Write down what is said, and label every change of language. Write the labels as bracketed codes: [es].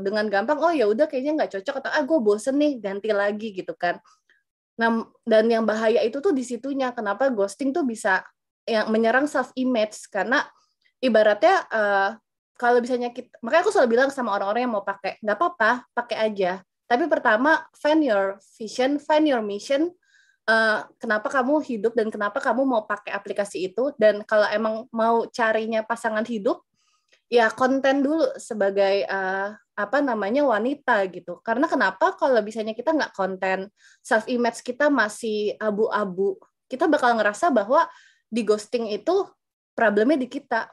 [id] Dengan gampang, oh ya udah kayaknya nggak cocok, atau gue bosen nih ganti lagi gitu kan. Nah, dan yang bahaya itu tuh di situnya, kenapa ghosting tuh bisa yang menyerang self image, karena ibaratnya kalau misalnya kita, makanya aku selalu bilang sama orang-orang yang mau pakai, nggak apa-apa, pakai aja. Tapi pertama, [en] find your vision, find your mission. [id] Kenapa kamu hidup dan kenapa kamu mau pakai aplikasi itu? Dan kalau emang mau carinya pasangan hidup, ya konten dulu sebagai apa namanya wanita gitu. Karena kenapa kalau misalnya kita nggak konten, self image kita masih abu-abu, kita bakal ngerasa bahwa di ghosting itu problemnya di kita.